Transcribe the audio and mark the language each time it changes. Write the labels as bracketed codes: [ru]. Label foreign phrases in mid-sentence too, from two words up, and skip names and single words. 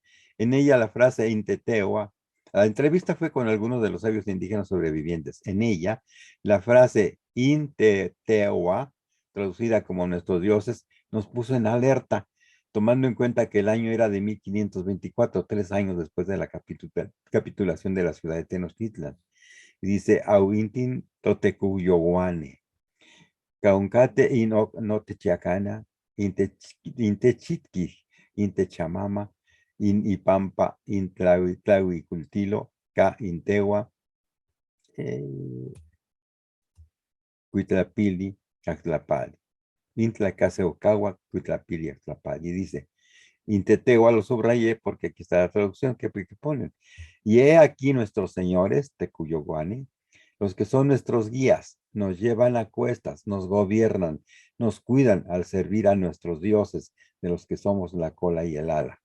[es] En ella la frase Intetewa, la entrevista fue con algunos de los sabios indígenas sobrevivientes. En ella, la frase Intetewa, traducida como nuestros dioses, nos puso en alerta, tomando en cuenta que el año era de 1524, 3 años después de la capitulación de la ciudad de Tenochtitlan. Y dice, [nci] Auintin Totecuyoguane, Cauncate no Techiacana, Intechitki, Intechamama, Ipampa, Intlahuicultilo, Ca Intewa, Cuitlapili, Axtlapali. Intlacaseucagua, Cuitlapili, Axtlapali. [es] Y dice, Inteteo lo subrayé porque aquí está la traducción que ponen. Y he aquí nuestros señores, Tecuyoguani, los que son nuestros guías, nos llevan a cuestas, nos gobiernan, nos cuidan al servir a nuestros dioses, de los que somos la cola y el ala.